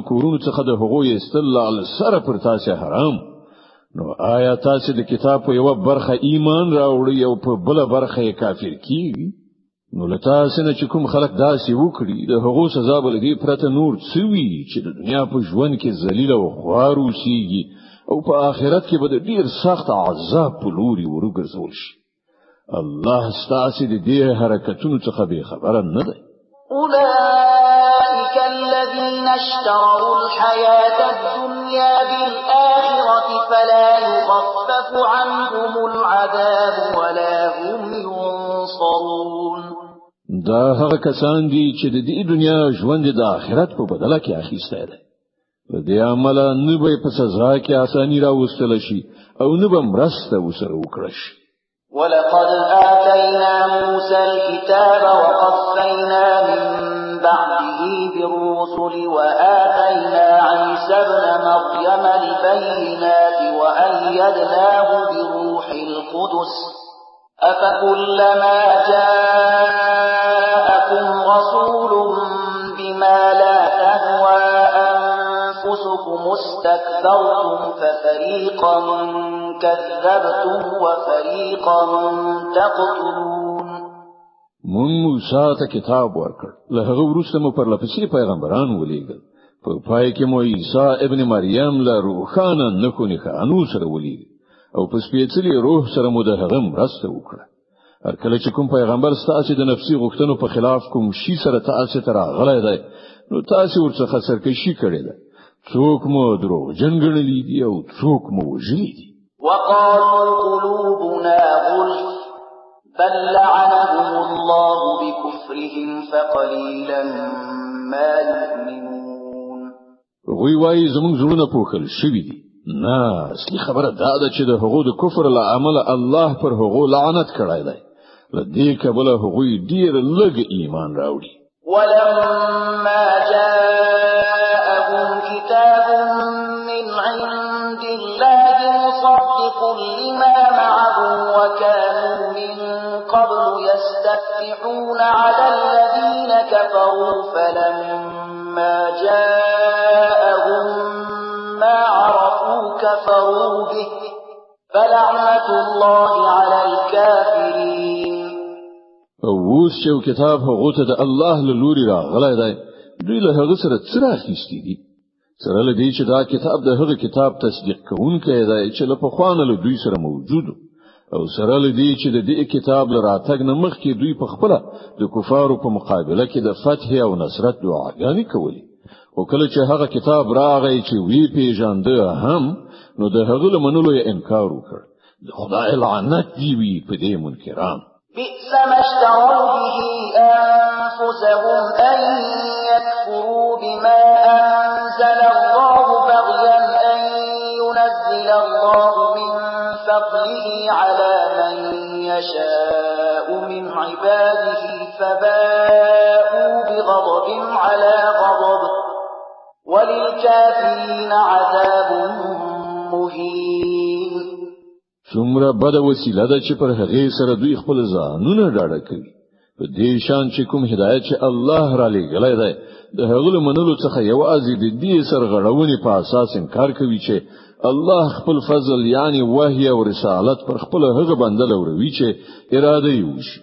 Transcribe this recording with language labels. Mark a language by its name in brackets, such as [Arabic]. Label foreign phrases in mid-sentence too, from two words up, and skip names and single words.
[Pashto] کورونو څخه د حقوقو استلال سره پر تاسو حرام نو آیا تاسو د کتاب په یو برخه ایمان راوړی او په بل برخه کافر کیږي نو لتاسو نه چې کوم خلک داسې وکړي د حقوقو سزا بلګي پرته نور څوي چې د دنیا په ژوند کې ذلیل او خوار اوسيږي او په آخرت کې به ډیر سخت عذاب په لوري ورګرځول شي الله ستاسو د دې حرکتونو څخه به خبره نه ده [Arabic] أولئك الذين اشتروا الحياة الدنيا بالآخرة فلا يخفف عنهم العذاب ولا هم ينصرون [Pashto] دا هغه کسان دي چې د دې دنیا ژوند د آخرت په بدله کې اخیسته ده د دې عمل نه به په سزا کې اساني راوستل شي او نه به مرسته وسره وکړي شي [Arabic] ولقد آتينا موسى الكتاب وقفينا من بعده وآتينا عيسى ابن مريم البينات وأيدناه بروح القدس أفكلما جاءكم رسول بما لا تهوى أنفسكم استكبرتم ففريقا كذبتم وفريقا تقتلون. [Pashto] مون موسی ته کتاب ورکړ، له هغه وروسته مو پرلپسې پیغمبران ولېږل. په پای کې مو عیسی ابن مریم له روښانه نښو نښانو سره ولېږل او په سپېڅلي روح سره مو د هغه مرسته وکړه. هر کله چې کوم پیغمبر ستاسو د نفسي غوښتنو په خلاف کوم شي سره تاسو ته راغلی دی، نو تاسو ورڅخه سرکشي کړې ده. څوک مو دروغجن ګڼلي دي او څوک مو وژلي دي. [Arabic] وقالوا قلوبنا غلف بل لعنهم الله بكفرهم فقليلا ما يؤمنون. [Pashto] وی وای زمونږ زړونه پوښل شوي دي. نه، اصلي خبره دا ده چې د هغو د کفر له امله الله پر هغو لعنت کړی دی. له دې کبله هغوی ډیر لږ ایمان راوړي. [Arabic] ولما جاءهم كتاب من عند الله مصدق لما معهم وكانوا من قبل يستفتحون على الذين كفروا فلما جاءهم ما عرفوا كفروا به فلعنة الله على الكافرين. [Pashto] اوس چې کتاب هغه ته د الله له لوري راغلی دی، دوی له هغه سره څه راخیستي دي؟ سره له دې چې دا کتاب د هغه کتاب تصدیق کوونکی دی چې له پخوانه له دوی سره موجود او سره له دې چې د دې کتاب له راتګ نه مخکې دوی په خپل د کفارو په مقابله کې د فتح او نصرت دعاګانې کولې. او کله چې هغه کتاب راغی چې وی پیژانده هم، نو د هغه له منلو یې انکار وکړ. د خدای لعنت دی وی په دې منکران. [Arabic] بئس ما اشتروا به أنفسهم أن يكفروا بما أنزل الله بغيا أن ينزل الله من فضله على من يشاء من عباده فباءوا بغضب على غضب وللكافرين عذاب مهين. [Pashto] څومره بد وسیله ده چې پر هغه سره دوی خپل ځانونه ډاډه کوي. په دې شان چې کوم هدایت چې الله را لېږلی دی، د هغه له منلو څخه یوازې د دې سرغړونې په اساس انکار کوي چې الله خپل فضل یعنی وحی او رسالت پر خپل هغه بنده لوروي چې اراده یې وشي.